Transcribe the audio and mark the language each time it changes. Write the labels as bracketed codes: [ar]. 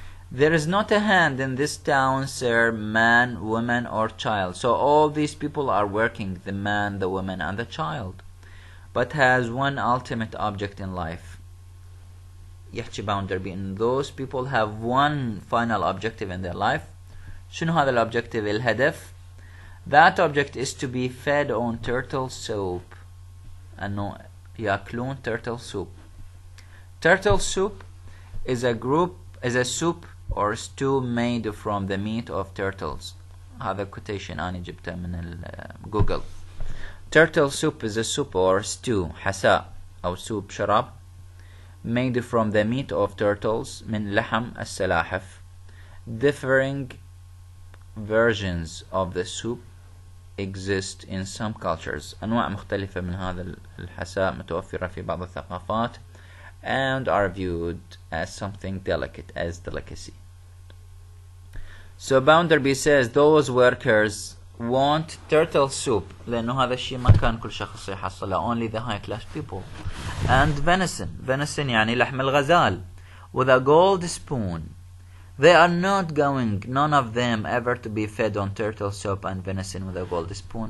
[en] There is not a hand in this town, sir, man, woman, or child. So all these people are working, the man, the woman, and the child, but has one ultimate object in life. [ar] يحكي [en] Bounderby, and those people have one final objective in their life. [ar] شنو هذا الobjective, الهدف? [en] That object is to be fed on turtle soup. [ar] أنه يأكلون [en] turtle soup. Turtle soup is a soup or stew made from the meat of turtles. [ar] هذا quotation أنا جبته من Google. [en] Turtle soup is a soup or stew, [ar] حساء أو [en] soup شراب, made from the meat of turtles [ar] من لحم السلاحف. [en] Differing versions of the soup exist in some cultures. [ar] أنواع مختلفة من هذا الحساء متوفرة في بعض الثقافات [en] and are viewed as something delicate, as delicacy. So Bounderby says those workers want turtle soup [ar] لأنه هذا الشيء ما كان كل شخص يحصله, [en] only the high class people, and venison [ar] يعني لحم الغزال, [en] with a gold spoon. They are not going, none of them, ever to be fed on turtle soup and venison with a gold spoon.